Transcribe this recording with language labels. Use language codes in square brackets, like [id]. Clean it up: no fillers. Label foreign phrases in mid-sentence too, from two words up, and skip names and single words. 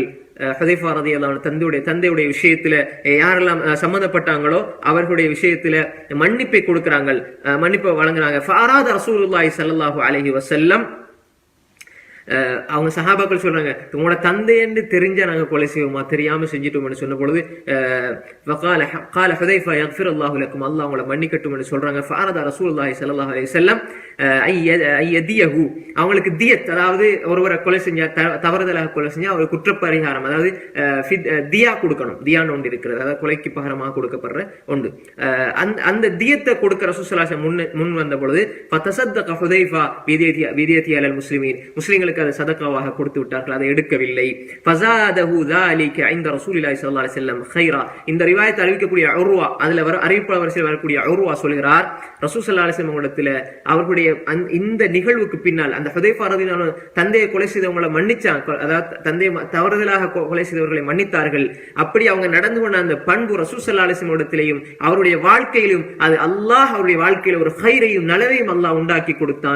[ta] ஹுதைஃபா [ar] رضي الله عنه [ta] தந்தையுடைய விஷயத்துல யாரெல்லாம் சம்பந்தப்பட்டாங்களோ அவர்களுடைய விஷயத்துல மன்னிப்பை கொடுக்கிறாங்க, மன்னிப்பை வழங்குறாங்க. [ar] فأراد رسول الله صلى الله عليه وسلم [ta] அவங்க சஹாபாக்கள் சொல்றாங்க, உங்களோட தந்தைன்னு தெரிஞ்சா நாங்க கொலை செய்வோமா, தெரியாம செஞ்சிட்டோம்னு சொன்ன பொழுது [ar] قال حذيفة يغفر الله لكم, [ta] அல்லாஹ் உங்களை மன்னிக்கட்டும் என்று சொல்றாங்க. [ar] فأراد رسول الله صلى الله عليه وسلم [ta] ஐயதியஹு, அவங்களுக்கு தியத், அதாவது ஒருவரை கொலை செஞ்சா, தவறுதலாக கொலை செஞ்சா ஒரு குற்றப்பரிகாரம், அதாவது தியா கொடுக்கணும். தியான்னு ஒன்று இருக்கிறது, அதாவது கொலைக்கு பகரமாக கொடுக்கப்படுற ஒன்று. அந்த தியத்தை கொடுக்க [ar] رسول الله صلى الله عليه وسلم [ta] முன் வந்த பொழுது [ar] فتصدق حذيفة بديته على المسلمين, [ta] முஸ்லிம்களுக்கு அதை சதகாவாக கொடுத்து விட்டார்கள், அதை எடுக்கவில்லை. [ar] ஃபஸாதஹு ذلك عند رسول الله صلى الله عليه وسلم خيرا. [ta] இந்த ரிவாயத்தை அறிவிக்கக்கூடிய உர்வா, அதுல அறிவிப்பாளர் வரிசையில் வரக்கூடிய உர்வா சொல்கிறார், [ar] رسول صلى الله عليه وسلم [ta] இடத்துல அவர்களுடைய இந்த நிகழ்வுக்கு பின்னால் அந்த ஹுதைஃபா [ar] رضي الله عنه [ta] தந்தையை கொலை செய்தவங்களை மன்னிச்சாங்க, அதாவது தந்தையை தவறுதலாக கொலை செய்தவர்களை மன்னித்தார்கள். அப்படி அவங்க நடந்து கொண்ட அந்த பண்பு [ar] رسول صلى الله عليه وسلم [ta] இடத்திலேயும் அவருடைய வாழ்க்கையிலும் அது அல்லாஹ் அவருடைய வாழ்க்கையில ஒரு ஹைரையும் நலவையும் அல்லாஹ் உண்டாக்கி கொடுத்தான்.